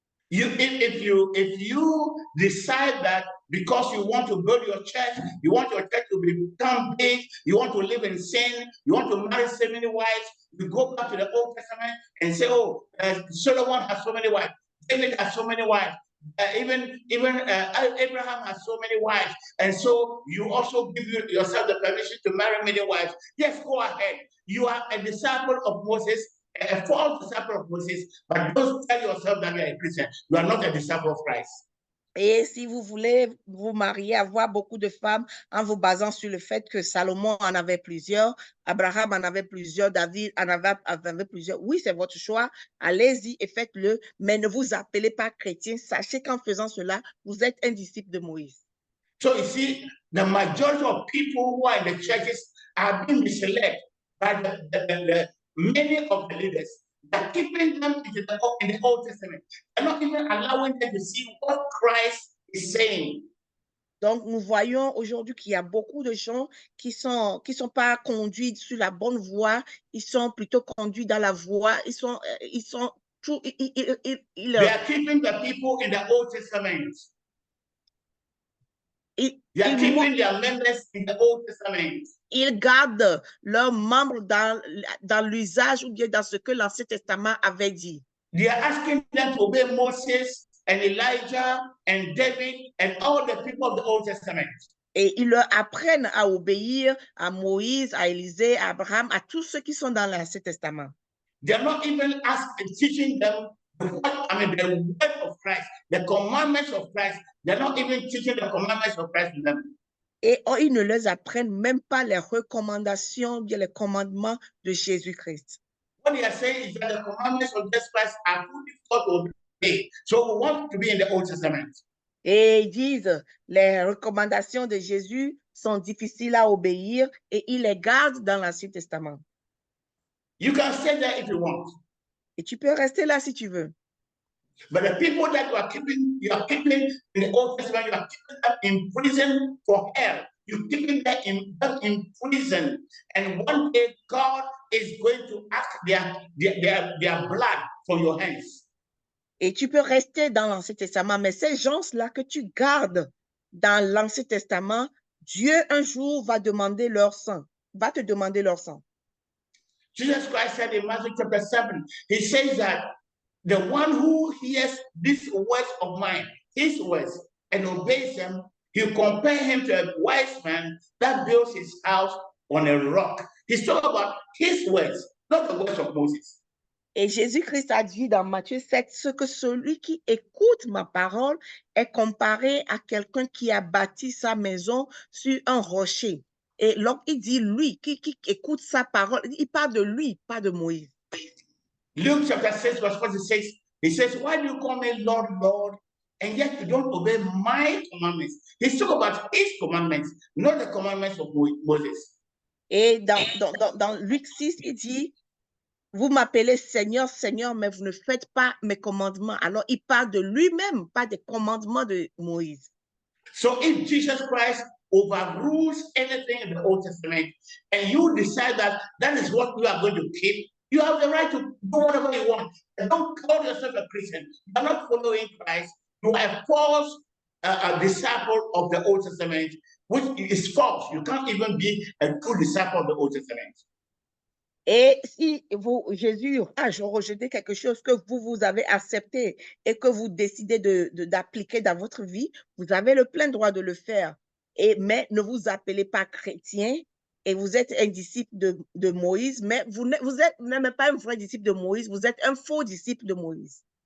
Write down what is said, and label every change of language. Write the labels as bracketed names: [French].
[English] If you decide that because you want to build your church, you want your church to become big, you want to live in sin, you want to marry so many wives, you go back to the Old Testament and say, oh, Solomon has so many wives, David has so many wives, even Abraham has so many wives, and so you also give yourself the permission to marry many wives. Yes, go ahead. You are a disciple of Moses, a false disciple of Moses, but don't tell yourself that you are a Christian. You are not a disciple of Christ. [French] Et si vous voulez vous marier, avoir beaucoup de femmes en vous basant sur le fait que Salomon en avait plusieurs, Abraham en avait plusieurs, David en avait plusieurs, oui, c'est votre choix, allez-y et faites-le, mais ne vous appelez pas chrétien. Sachez qu'en faisant cela, vous êtes un disciple de Moïse. [English] So you see, the majority of people who are in the churches are being misled by the many of the leaders. They're keeping them in the Old Testament. They're not even allowing them to see what Christ is saying. [French] Donc, nous voyons aujourd'hui qu'il y a beaucoup de gens qui sont pas conduits sur la bonne voie, ils sont plutôt conduits dans la voie, ils sont [English] They are keeping the people in the Old Testament. They are keeping their members in the Old Testament. [French] Ils gardent leurs membres dans l'usage ou bien dans ce que l'Ancien Testament avait dit. [English] They are asking them to obey Moses and Elijah and David and all the people of the Old Testament. [French] Et ils leur apprennent à obéir à Moïse, à Élisée, à Abraham, à tous ceux qui sont dans l'Ancien Testament. [English] They're not even teaching them the word of Christ, the commandments of Christ. They're not even teaching the commandments of Christ to them. [French] Et ils ne leur apprennent même pas les recommandations, bien les commandements de Jésus-Christ. [English] What they are saying is that the commandments of Jesus Christ are too difficult to obey. So we want to be in the Old Testament. [French] Et ils disent, les recommandations de Jésus sont difficiles à obéir et ils les gardent dans l'Ancien Testament. [English] You can stay there if you want. [French] Et tu peux rester là si tu veux. [English] But the people that you are keeping in the Old Testament, you are keeping them in prison for hell. You're keeping them in prison. And one day God is going to ask their blood for your hands. [French] Et tu peux rester dans l'Ancien Testament, mais ces gens-là que tu gardes dans l'Ancien Testament, Dieu un jour va demander leur sang, va te demander leur sang. [English] Jesus Christ said in Matthew chapter 7, he says that the one who hears these words of mine, his words, and obeys them, he'll compare him to a wise man that builds his house on a rock. He's talking about his words, not the words of Moses. [French] Et Jésus-Christ a dit dans Matthieu 7, ce que celui qui écoute ma parole est comparé à quelqu'un qui a bâti sa maison sur un rocher. Et donc, il dit lui, qui écoute sa parole, il parle de lui, pas de Moïse. [English] Luke chapter 6, verse 46, he says, why do you call me Lord, Lord, and yet you don't obey my commandments? He's talking about his commandments, not the commandments of Moses. [French] Et dans Luc 6, il dit, vous m'appelez Seigneur, Seigneur, mais vous ne faites pas mes commandements. Alors, il parle de lui-même, pas des commandements de Moïse. [English] So if Jesus Christ overrules anything in the Old Testament, and you decide that that is what you are going to keep, you have the right to do whatever you want. And don't call yourself a Christian. You are not following Christ. You are a false disciple of the Old Testament, which is false. You can't even be a true disciple of the Old Testament. [French] Et si Jésus a rejeté quelque chose que vous avez accepté et que vous décidez d'appliquer dans votre vie, vous avez le plein droit de le faire. Mais ne vous appelez pas chrétien et vous êtes un disciple de Moïse, mais vous n'êtes même pas un vrai disciple de Moïse, vous êtes un faux disciple de Moïse.